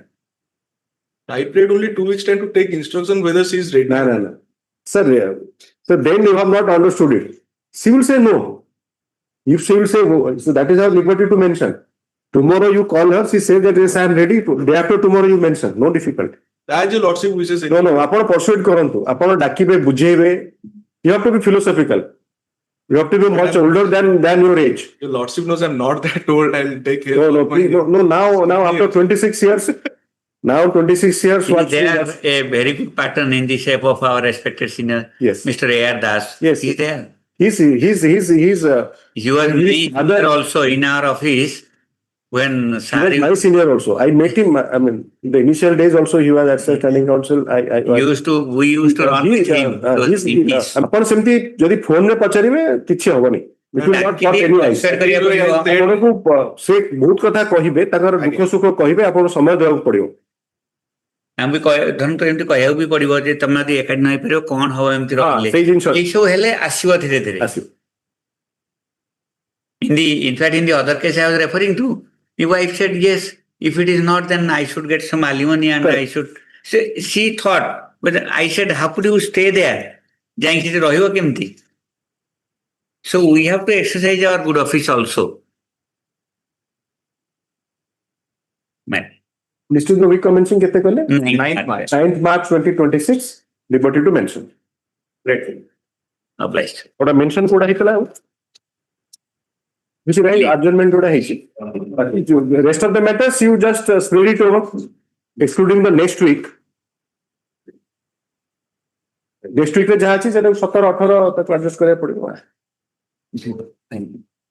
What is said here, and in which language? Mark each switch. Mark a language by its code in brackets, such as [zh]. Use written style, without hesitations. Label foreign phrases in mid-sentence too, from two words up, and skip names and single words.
[en] I prayed only 2 weeks time to take instruction whether she is ready. No. Sir, so then you have not understood it. She will say no. If she will say, so that is our liberty to mention. Tomorrow you call her, she says that yes, I am ready. Day after tomorrow you mention. No difficulty. As your lordship wishes. No. [or] ଆପଣ persuade କରନ୍ତୁ. ଆପଣ ଡାକିବେ, ବୁଝେଇବେ. [en] You have to be philosophical. You have to be much older than your age. Your lordship knows I'm not that old. I'll take care. No, please, no. Now after 26 years, now 26 years. Is there a very good pattern in the shape of our respected senior, yes, Mr. A.R. Das? Yes, he's there. He's You were very senior also in our office when he was my senior also. I met him. I mean, in the initial days also he was at standing counsel. we used to run with him. [or] ଆପଣ ସେମିତି ଯଦି ଫୋନରେ ପଚାରିବେ କିଛି ହବନି. [en] It will not work anyway. [or] ଆପଣଙ୍କୁ ସେ ବହୁତ କଥା କହିବେ, ତାଙ୍କର ଦୁଃଖ ସୁଖ କହିବେ, ଆପଣଙ୍କୁ ସମୟ ଦେବାକୁ ପଡିବ. ଆମେ ଧରନ୍ତୁ ଏମିତି କହିବାକୁ ବି ପଡିବ ଯେ ତମେ ଯଦି ଏକାଠି ନ ହେଇପାରିବ କଣ ହବ ଏମିତି ରହିଲେ ସେଇ ଜିନିଷ ଏଇସବୁ ହେଲେ ଆସିବ ଧୀରେ ଧୀରେ. [en] In fact, in the other case I was referring to, the wife said, yes, if it is not, then I should get some alimony and I should. She thought, but I said, how could you stay there? [or] ଯାଇକି ସେଠି ରହିବ କେମିତି? [en] So we have to exercise our good office also. Man. District week commencing [or] କେତେ କହିଲେ? [en] 9th March. 9th March 2026. Liberty to mention. Great. Obliged. [or] କୋଉଟା mention କୋଉଟା ହେଇଥିଲା? [en] Which right adjournment [or] କୋଉଟା ହେଇଛି? [en] The rest of the matters you just spread it over, excluding the next week. Next week [or] ରେ ଯାହା ଅଛି ସେଟା 17 18 ତାକୁ adjust କରିବାକୁ ପଡିବ.